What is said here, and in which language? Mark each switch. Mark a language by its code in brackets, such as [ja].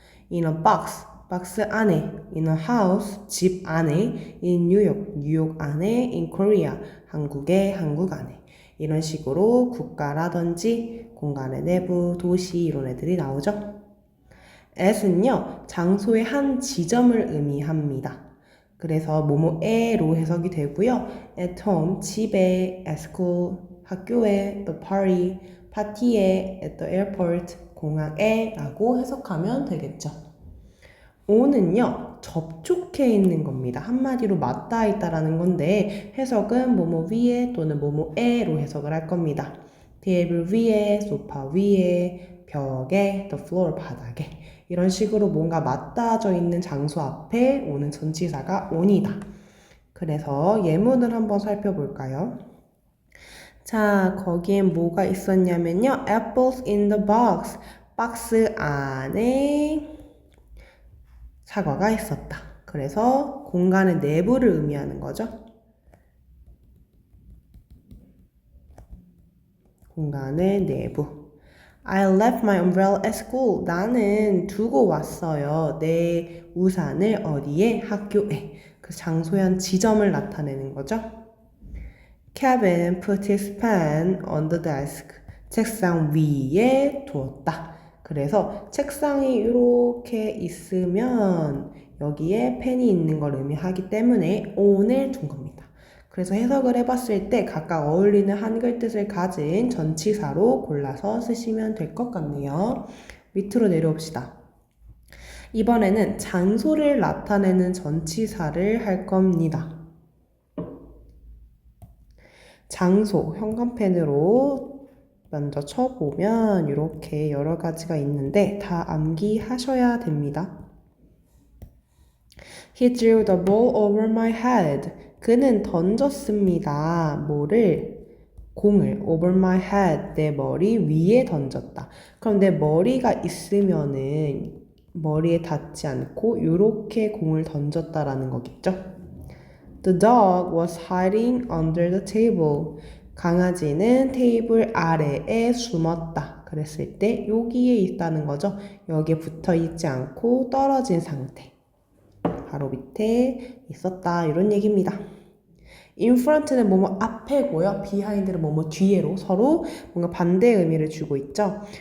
[en] in a box, [ko] 박스 안에, [en] in a house, [ko] 집 안에, in 뉴욕, 뉴욕 안에, in Korea, 한국의 한국 안에. 이런 식으로 국가라든지 공간의 내부, 도시 이런 애들이 나오죠. at은요, 장소의 한 지점을 의미합니다. 그래서 뭐뭐에로 해석이 되고요. [en] at home, [ko] 집에, [en] at school, [ko] 학교에, the party, 파티에, [en] at the airport, [ko] 공항에 라고 해석하면 되겠죠. o는요, 접촉해 있는 겁니다. 한마디로 맞닿아 있다라는 건데 해석은 뭐뭐 위에 또는 뭐뭐에로 해석을 할 겁니다. 테이블 위에, 소파 위에, 벽에, [en] the floor, [ko] 바닥에 이런 식으로 뭔가 맞닿아져 있는 장소 앞에 오는 전치사가 on이다. 그래서 예문을 한번 살펴볼까요? 자, 거기엔 뭐가 있었냐면요. [en] Apples in the box. [ko] 박스 안에 사과가 있었다. 그래서 공간의 내부를 의미하는 거죠. 공간의 내부. [en] I left my umbrella at school. [ko] 나는 두고 왔어요. 내 우산을 어디에? 학교에. 그 장소의 한 지점을 나타내는 거죠. [en] Kevin put his pen on the desk. [ko] 책상 위에 두었다. 그래서 책상이 이렇게 있으면 여기에 펜이 있는 걸 의미하기 때문에 on을 둔 겁니다. 그래서 해석을 해봤을 때 각각 어울리는 한글 뜻을 가진 전치사로 골라서 쓰시면 될 것 같네요. 밑으로 내려옵시다. 이번에는 장소를 나타내는 전치사를 할 겁니다. 장소, 형광펜으로 먼저 쳐보면 이렇게 여러 가지가 있는데 다 암기하셔야 됩니다. [en] He threw the ball over my head. [ko] 그는 던졌습니다. 뭐를? 공을 [en] over my head, [ko] 내 머리 위에 던졌다. 그럼 내 머리가 있으면은 머리에 닿지 않고 이렇게 공을 던졌다라는 거겠죠? [en] The dog was hiding under the table. [ko] 강아지는 테이블 아래에 숨었다. 그랬을 때 여기에 있다는 거죠. 여기에 붙어 있지 않고 떨어진 상태. 바로 밑에 있었다. 이런 얘기입니다. In front는 뭐뭐 앞에고요. behind는 뭐뭐 뒤에로 서로 뭔가 반대 의미를 주고 있죠.